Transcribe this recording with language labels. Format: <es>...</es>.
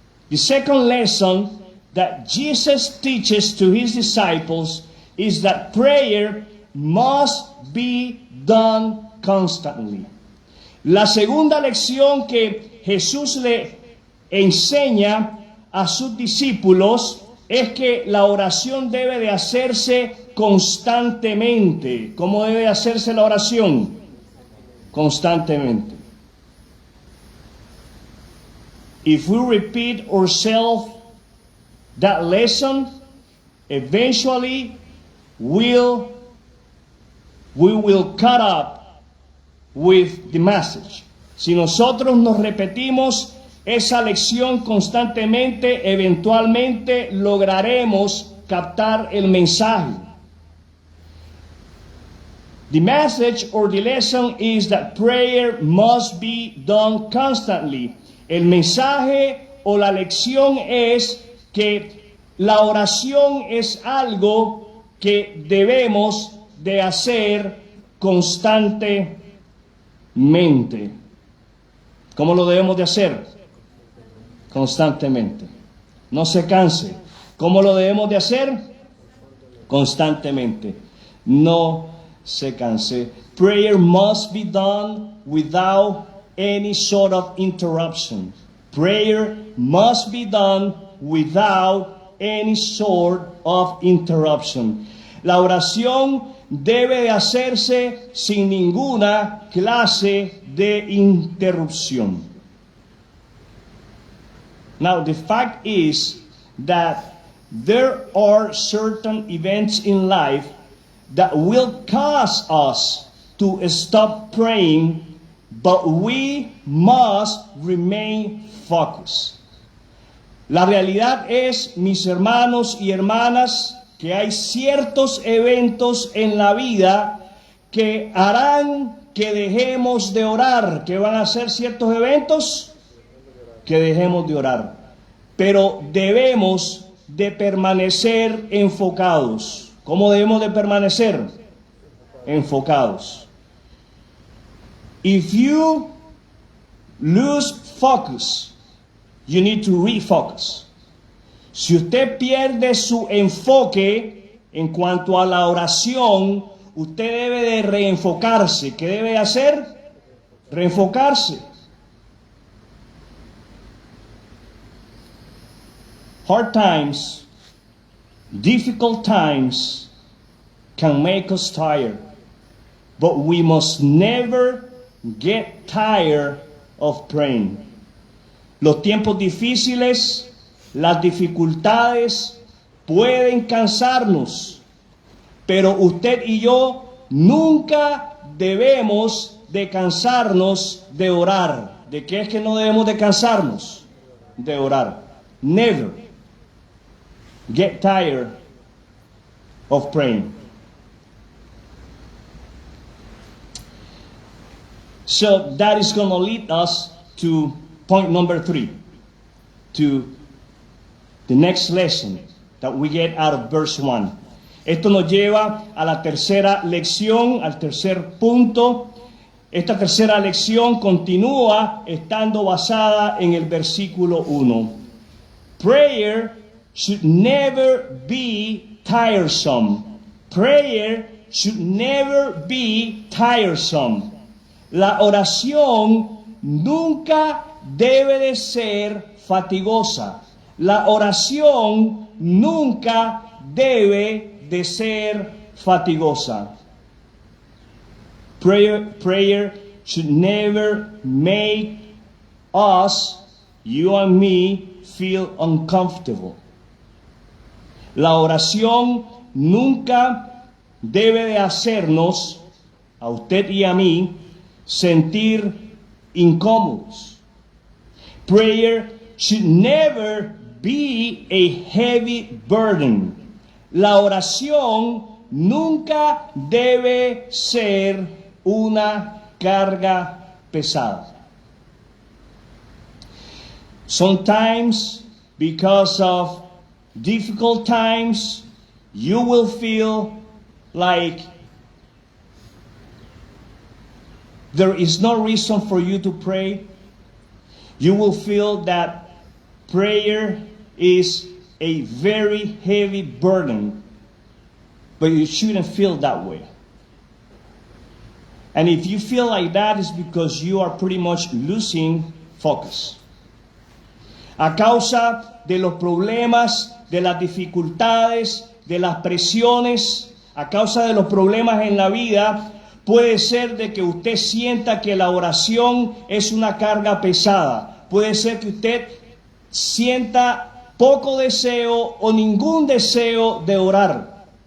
<en>The second lesson that Jesus teaches to his disciples is that prayer must be done constantly.</en> <es>La segunda lección que Jesús le enseña a sus discípulos es que la oración debe de hacerse constantemente. ¿Cómo debe hacerse la oración? Constantemente. If we repeat ourselves that lesson, eventually we will cut up with the message. Si nosotros nos repetimos esa lección constantemente, eventualmente lograremos captar el mensaje. The message or the lesson is that prayer must be done constantly. El mensaje o la lección es que la oración es algo que debemos de hacer constantemente. ¿Cómo lo debemos de hacer? Constantemente. No se canse. ¿Cómo lo debemos de hacer? Constantemente. No se canse.</es> <en>Prayer must be done without any sort of interruption. Prayer must be done without any sort of interruption.</en> <es>La oración debe de hacerse sin ninguna clase de interrupción.</es> <en>Now, the fact is that there are certain events in life that will cause us to stop praying, but we must remain focused.</en> <es>La realidad es, mis hermanos y hermanas, que hay ciertos eventos en la vida que harán que dejemos de orar. ¿Qué van a ser ciertos eventos? Que dejemos de orar. Pero debemos de permanecer enfocados. ¿Cómo debemos de permanecer? Enfocados.</es> <en>If you lose focus, you need to refocus.</en> <es>Si usted pierde su enfoque en cuanto a la oración, usted debe de reenfocarse. ¿Qué debe hacer? Reenfocarse.</es> <en>Hard times, difficult times can make us tired, but we must never get tired of praying.</en> <es>Los tiempos difíciles, las dificultades pueden cansarnos, pero usted y yo nunca debemos de cansarnos de orar. ¿De qué es que no debemos de cansarnos? De orar.</es> <en>Never get tired of praying. So that is going to lead us to point number 3, to the next lesson that we get out of verse 1.</en> <es>Esto nos lleva a la tercera lección, al tercer punto. Esta tercera lección continúa estando basada en el versículo 1.</es> <en>Prayer should never be tiresome. Prayer should never be tiresome.</en> <es>La oración nunca debe de ser fatigosa. La oración nunca debe de ser fatigosa.</es> <en>Prayer should never make us, you and me, feel uncomfortable.</en> <es>La oración nunca debe de hacernos, a usted y a mí, sentir incómodos.</es> <en>Prayer should never be a heavy burden.</en> <es>La oración nunca debe ser una carga pesada.</es> <en>Sometimes, because of difficult times, you will feel like there is no reason for you to pray. You will feel that prayer is a very heavy burden, but you shouldn't feel that way. And if you feel like that, it's because you are pretty much losing focus.</en> <es>A causa de los problemas, de las dificultades, de las presiones, a causa de los problemas en la vida, puede ser de que usted sienta que la oración es una carga pesada. Puede ser que usted sienta poco deseo o ningún deseo de orar.</es>